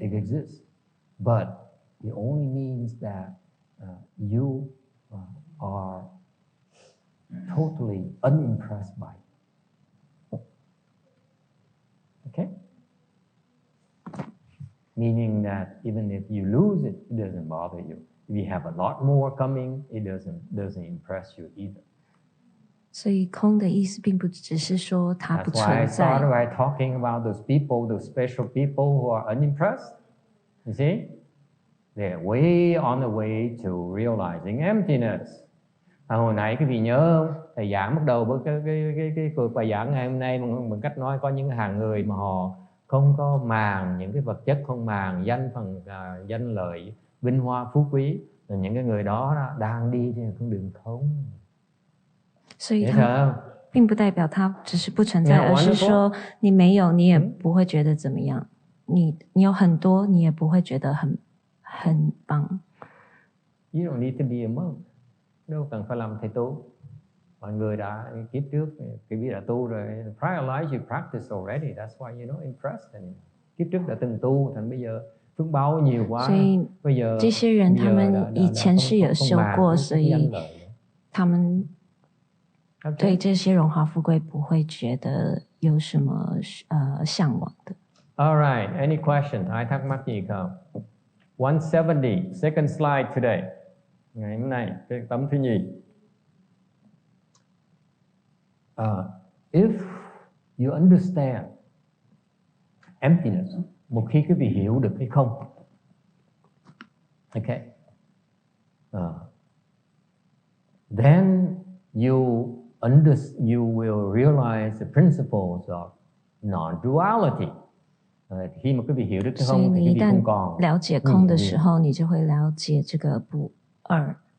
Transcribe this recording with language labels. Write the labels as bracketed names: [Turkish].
[English] It exists, but it only means that you are totally unimpressed by it. Okay? Meaning that even if you lose it, it doesn't bother you. If you have a lot more coming, it doesn't impress you either. [Chinese] 所以空的意思并不只是说它不 [English] That's why I [Chinese] 存在。 [English] started by talking about those people, those special people who are unimpressed. You see? They're way on the way to realizing emptiness. [Vietnamese] Hồi nãy quý vị nhớ không? Thầy giảng bắt đầu với cái cuộc bài giảng ngày hôm nay bằng cách nói có những hàng người mà họ không có màng những cái vật chất, không màng danh lợi, vinh hoa phú quý. Rồi những cái người đó đang đi trên con đường không. [Chinese] 所以它并不代表它只是不存在，而是说你没有，你也不会觉得怎么样。你有很多，你也不会觉得很棒。 [English] You don't need to be a monk. [Vietnamese] Đâu cần phải làm thầy tu. Mọi người đã kiếp trước quý vị đã tu rồi. [English] Prior life you practice already. That's why you're not impressed anymore. [Vietnamese] Kiếp trước đã từng tu, thành bây giờ phước báo nhiều quá. [Chinese] 所以这些人他们以前是有修过，所以他们对这些荣华富贵不会觉得有什么向往的。 [English] All right. Any question? [Vietnamese] Ai thắc mắc gì không? 170. [English] Second slide today. [Vietnamese] Ngày hôm nay cái tấm thứ nhì. [English] If you understand emptiness, [Vietnamese] một khi quý vị hiểu được cái không, [English] okay, then you will realize the principles of non-duality. [Vietnamese] Khi mà quý vị hiểu được cái không, thì quý vị không còn [Chinese] 了解空的时候，你就会了解这个不二。